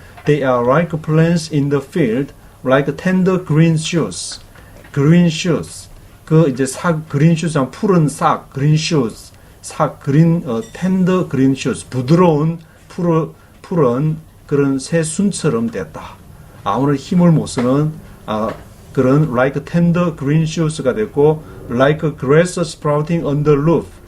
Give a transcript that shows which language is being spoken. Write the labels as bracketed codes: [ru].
[en] They are like plants in the field, like tender green shoots. green shoots. [ko] 이제 [en] green shoots [ko] 한 푸른 싹, green shoots. [en] tender green shoots. [ko] 부드러운 푸른 그런 새순처럼 됐다. 아무런 힘을 못 쓰는 그런 [en] like tender green shoots [ko] 가 됐고 [en] like grass sprouting on the roof.